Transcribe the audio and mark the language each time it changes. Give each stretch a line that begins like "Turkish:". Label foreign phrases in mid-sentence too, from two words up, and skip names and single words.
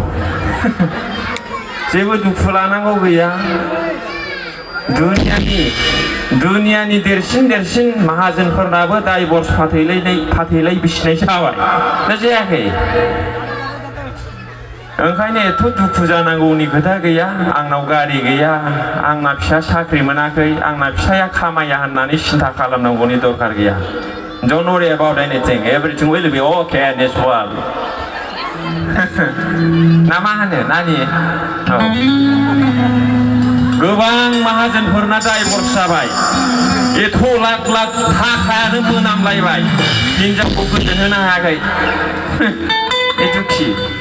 Bodo: जेबो दुखु लानांगौ गैया दुनियानि देरसिन माहाजोनफोरनाबो डाइभर्स फाथैलाय बिसिनाय जाबाय ना जायाखै ओंखायनो एथ' दुखु जानांगौनि खोथा गैया आंनाव गारि गैया आंना फिसा साख्रि मोनाखै आंना फिसाया खामाया होननानै सिन्था खालामनांगौनि दरखार गैया
English: Don't worry about anything. Everything will be okay in this world.
Bodo: ना मा होनो नानि गोबां माहाजोनफोरना डाइभर्स जाबाय एथ' लाख थाखायानो मोनामलायबाय हिन्जावखौ गोजोन होनो हायाखै दुखि